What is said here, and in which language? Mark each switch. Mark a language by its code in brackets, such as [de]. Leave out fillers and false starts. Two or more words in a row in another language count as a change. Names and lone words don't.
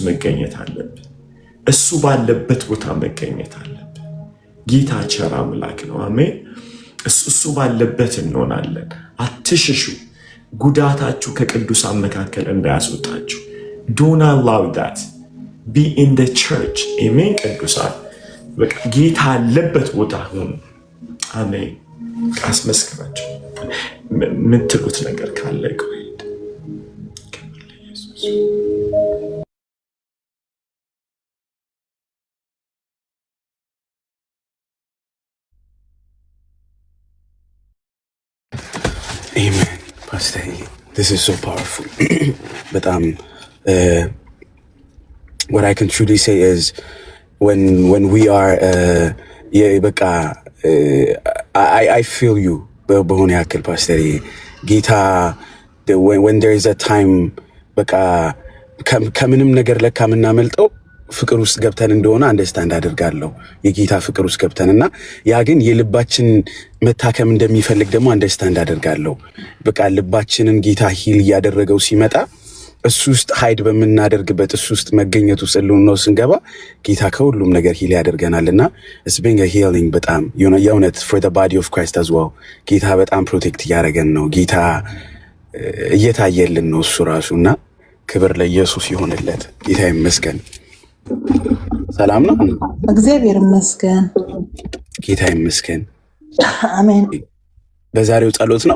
[am] መገኘት አለብን። እሱ ባለበት ቦታ መገኘት አለብን። ጌታ ቸር አምላክ ነው። አሜን። እሱ ባለበት እንሆናለን። አትሽሹ። ጉዳታችሁ ከቅዱሳን መካከል እንዳያስወጣችሁ። [en] don't allow that be in the church። [am] አሜን። ቅዱሳን በቃ ጌታ ያለበት ቦታ ሁኑ። አሜን። አስመስክራችሁ የምትሉት ነገር ካለ ቆይድ [en] Amen. Pastor, this is so powerful. But what I can truly say is when we are I feel you. [am] በሆነ ያክል ፓስተር ጌታ [en] when there is a time [am] በቃ ከምንም ነገር ለካ የምናመልጠው ፍቅር ውስጥ ገብተን እንደሆነ አንደርስታንድ አደርጋለሁ። የጌታ ፍቅር ውስጥ ገብተንና ያ ግን የልባችን መታከም እንደሚፈልግ ደግሞ አንደርስታንድ አደርጋለሁ። በቃ ልባችንን ጌታ ሂል እያደረገው ሲመጣ እሱ ውስጥ ሃይድ በምናደርግበት እሱ ውስጥ መገኘቱ ስለሆነ ስንገባ ጌታ ከሁሉም ነገር ሂል ያደርገናልና [en] it's being a healing [am] በጣም የእውነት [en] for the body of Christ as well። [am] ጌታ በጣም ፕሮቴክት እያደረገን ነው። ጌታ እየታየልን ነው እሱ ራሱና ክብር ለኢየሱስ ይሁንለት። ጌታ ይመስገን። ሰላም ነው። እግዚአብሔር ይመስገን። ጌታ ይመስገን። አሜን። በዛሬው ጸሎት ነው።